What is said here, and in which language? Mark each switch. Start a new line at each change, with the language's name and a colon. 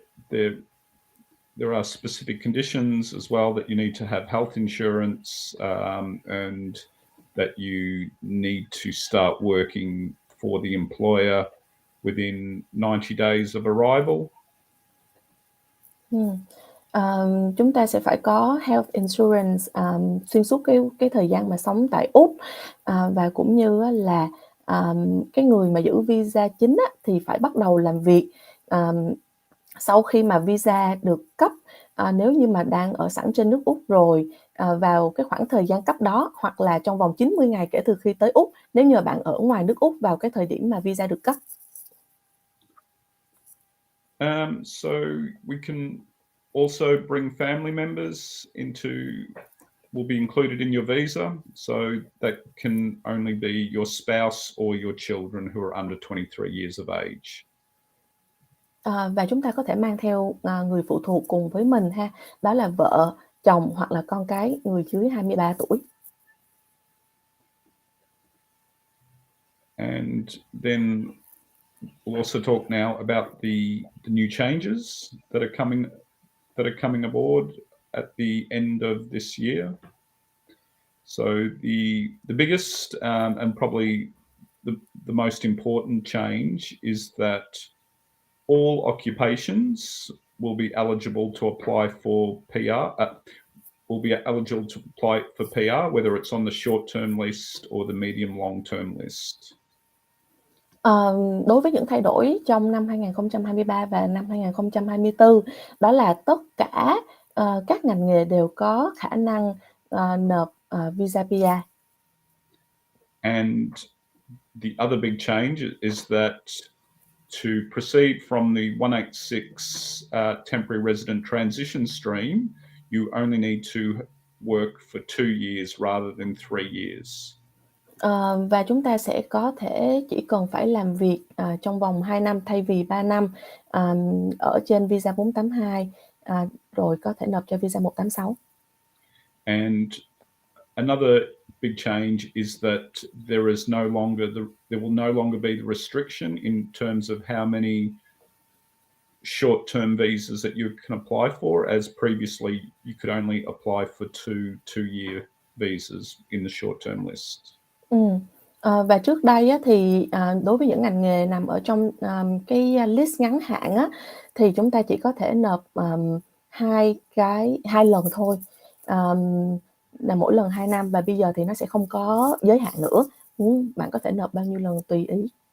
English: There are specific conditions as well that you need to have health insurance, and that you need to start working for the employer within 90 days of arrival.
Vietnamese: Chúng ta sẽ phải có health insurance xuyên suốt cái thời gian mà sống tại Úc, và cũng như á là, cái người mà giữ visa chính á, thì phải bắt đầu làm việc, sau khi mà visa được cấp, nếu như mà đang ở sẵn trên nước Úc rồi, vào cái khoảng thời gian cấp đó, hoặc là trong vòng 90 ngày kể từ khi tới Úc, nếu như mà bạn ở ngoài nước Úc vào cái thời điểm mà visa được cấp.
English: So we can also bring family members will be included in your visa. So that can only be your spouse or your children who are under 23 years of age.
Vietnamese: Và chúng ta có thể mang theo, người phụ thuộc cùng với mình ha, đó là vợ, chồng hoặc là con cái người dưới 23 tuổi.
English: And then we'll also talk now about the new changes that are coming aboard at the end of this year. So the biggest and probably the most important change is that all occupations will be eligible to apply for PR. Will be eligible to apply for PR, whether it's on the short-term list or the medium long-term list.
Vietnamese: Đối với những thay đổi trong năm 2023 và năm 2024, đó là tất cả, các ngành nghề đều có khả năng, nộp, visa PR.
English: And the other big change is that to proceed from the 186 temporary resident transition stream, you only need to work for 2 years rather than 3 years.
Vietnamese: Và chúng ta sẽ có thể chỉ cần phải làm việc, trong vòng 2 năm thay vì 3 năm, ở trên visa 482, rồi có thể nộp cho visa 186.
English: And another big change is that there will no longer be the restriction in terms of how many short-term visas that you can apply for, as previously you could only apply for two-year visas in the short-term list.
Vietnamese: Và trước đây á, thì, đối với những ngành nghề nằm ở trong, cái list ngắn hạn á, thì chúng ta chỉ có thể nộp, 2 lần thôi, là mỗi lần 2 năm, và bây giờ thì nó sẽ không có giới hạn nữa, bạn có thể nộp bao nhiêu lần tùy ý.